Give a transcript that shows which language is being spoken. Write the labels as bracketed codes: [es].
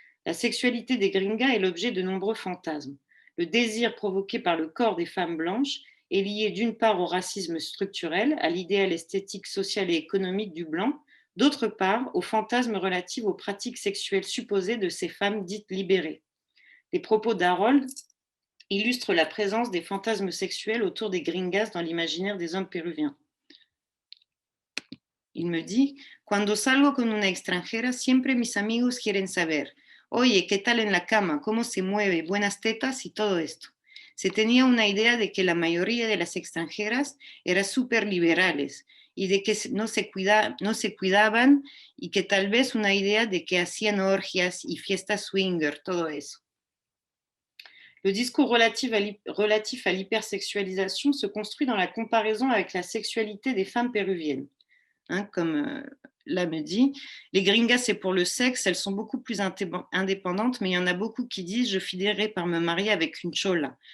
[fr] La sexualité des gringas est l'objet de nombreux fantasmes. Le désir provoqué par le corps des femmes blanches est lié d'une part au racisme structurel, à l'idéal esthétique, social et économique du blanc, d'autre part au fantasme relatif aux pratiques sexuelles supposées de ces femmes dites libérées. Les propos d'Harold illustrent la présence des fantasmes sexuels autour des gringas dans l'imaginaire des hommes péruviens. Il me dit, [es] Cuando salgo con una extranjera, siempre mis amigos quieren saber. Oye, ¿qué tal en la cama? ¿Cómo se mueve? Buenas tetas y todo esto. Se tenía una idea de que la mayoría de las extranjeras eran súper liberales y de que no se cuidaban y que tal vez una idea de que hacían orgias y fiestas swinger, todo eso. [fr] Le discours relatif à l'hypersexualisation se construit dans la comparaison avec la sexualité des femmes péruviennes. Comme là me dit, les gringas c'est pour le sexe, elles sont beaucoup plus indépendantes, mais il y en a beaucoup qui disent je finirai par me marier avec une chola.